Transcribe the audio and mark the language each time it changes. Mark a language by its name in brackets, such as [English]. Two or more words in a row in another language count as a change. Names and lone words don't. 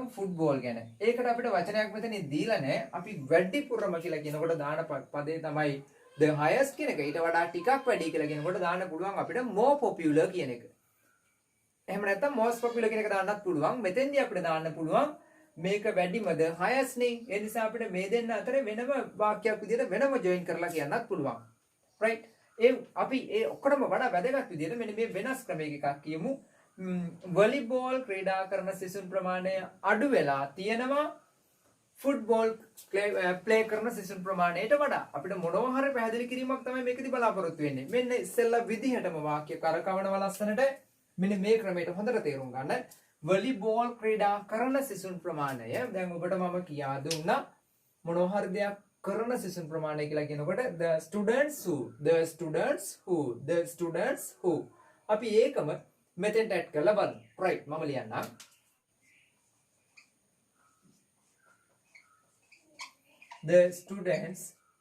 [Sinhala] ෆුට්බෝල් ගැන ඒකට අපිට වචනයක් මෙතන දීලා නැහැ අපි වැඩිපුරම කියලා කියනකොට දාන පදේ තමයි [English] the highest [Sinhala] කියන එක ඊට වඩා ටිකක් වැඩි කියලා කියනකොට දාන්න පුළුවන් අපිට [English] more popular [Sinhala] කියන එක එහෙම නැත්නම් most popular කියන එක දාන්නත් පුළුවන් මෙතෙන්දී අපිට දාන්න පුළුවන් මේක වැඩිමද highest නේ ඒ නිසා අපිට මේ දෙන්න අතර වෙනම වාක්‍යයක් විදිහට වෙනම join කරලා කියන්නත් පුළුවන් right ඒ අපි ඒ ඔක්කොම වඩා වැදගත් විදිහට මෙන්න මේ වෙනස් ක්‍රමයක එකක් කියමු වොලිබෝල් ක්‍රීඩා කරන සිසුන් ප්‍රමාණය අඩු වෙලා තියෙනවා ෆුට්බෝල් ප්ලේ කරන සිසුන් ප්‍රමාණයට වඩා අපිට මොනවා හරි පැහැදිලි කිරීමක් තමයි මේකදී බලාපොරොත්තු වෙන්නේ මෙන්න ඉස්සෙල්ලා විදිහටම වාක්‍ය කරකවනවා ලස්සනට මෙන්න මේ ක්‍රමයට හොඳට තේරුම් ගන්න වොලිබෝල් ක්‍රීඩා කරන සිසුන් ප්‍රමාණය දැන් ඔබට මම කියා දුන්නා මොනවා හරි දෙයක් කරන සිසුන් ප්‍රමාණය කියලා කියනකොට [English] the students who [Sinhala] අපි ඒකම මෙතෙන්ට ඇඩ් කරලා බලමු right මම ලියන්නම් [English] the students